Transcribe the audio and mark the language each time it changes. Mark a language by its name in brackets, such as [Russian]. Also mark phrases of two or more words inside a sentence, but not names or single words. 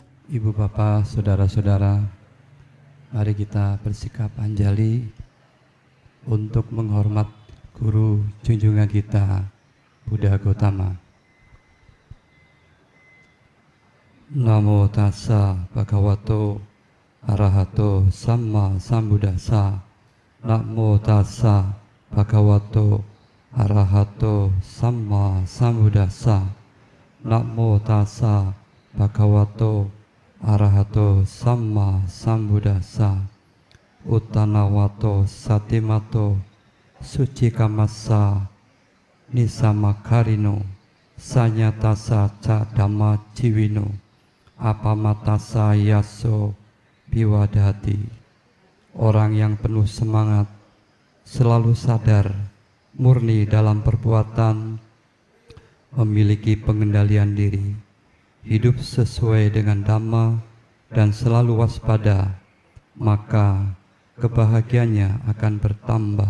[Indonesian] Ibu bapak, saudara-saudara, mari kita bersikap anjali untuk menghormat guru junjungan kita, Buddha Gautama. [Pali] Namo tassa bhagavato arahato samma sambuddhassa. Namo tassa bhagavato arahato samma sambuddhassa. Namo tassa bhagavato arahato samma sambuddhassa. Uttanawato satimato sucikamassa nisamakarino sanyatasa ca dhamma jiwino apamatasa yaso biwadati. [Indonesian] Orang yang penuh semangat, selalu sadar, murni dalam perbuatan, memiliki pengendalian diri, hidup sesuai dengan dhamma dan selalu waspada, maka kebahagiaannya akan bertambah.